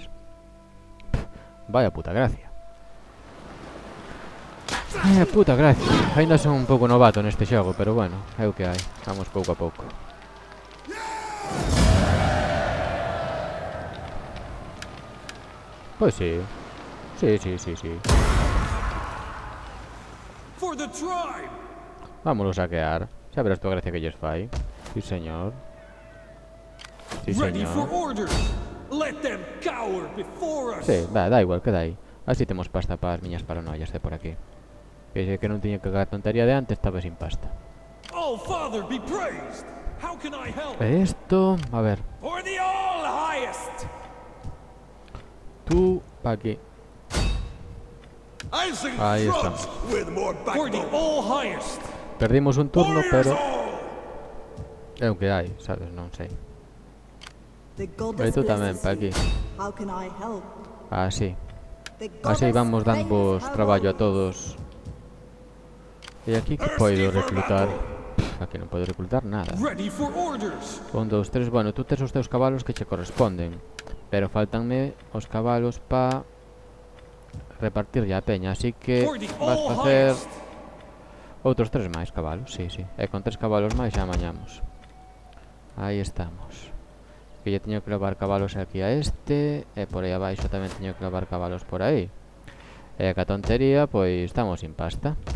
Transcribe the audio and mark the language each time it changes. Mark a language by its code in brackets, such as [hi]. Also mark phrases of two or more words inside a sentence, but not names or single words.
[es] Vaya puta gracia. Puta gracia. [gl] Ainda son un pouco novato neste xogo, pero bueno, é o que hai. Vamos pouco a pouco. Pois sí. Sí. [en] For the tribe. [es] Vámonos a saquear. [gl] Xa verás toda gracia que lles fai. Sí, señor. Sí, [en] Ready for [gl] señor. [en] orders. Let them cower before us. [gl] Sí, da igual, queda aí. Así temos pasta para as miñas paranoias de por aquí. Que non tiña que cagar tontería de antes, estaba sin pasta. [en] All Father be praised. How can I help? [gl] E isto, a ver, [en] For the all highest. [gl] tú pa aquí. Ahí estamos. [en] For the all highest. [gl] Perdimos un turno, pero é o que hai, sabes, non sei. [en] The [gl] E [en] goddess [gl] tú tamén [en] blesses [gl] pa aquí. [en] you. How can I help? [gl] Así. [en] The [gl] Así [en] goddess [gl] vamos dando [en] claims her [gl] traballo a [en] own. [gl] todos. E aquí que podo reclutar? Aquí non podo reclutar nada. [en] Ready for orders. [gl] 1, 2, 3, bueno, tú tes os teus cabalos que che corresponden. Pero faltanme os cabalos pa repartirlle a peña, así que [en] For the [gl] vas [en] all [gl] facer [en] highest. [gl] outros 3 máis cabalos, sí. E con 3 cabalos máis xa amañamos. Aí estamos. Que lle teño que levar cabalos aquí a este, e por aí abaixo tamén teño que levar cabalos por aí. E ca tontería, pois estamos sin pasta.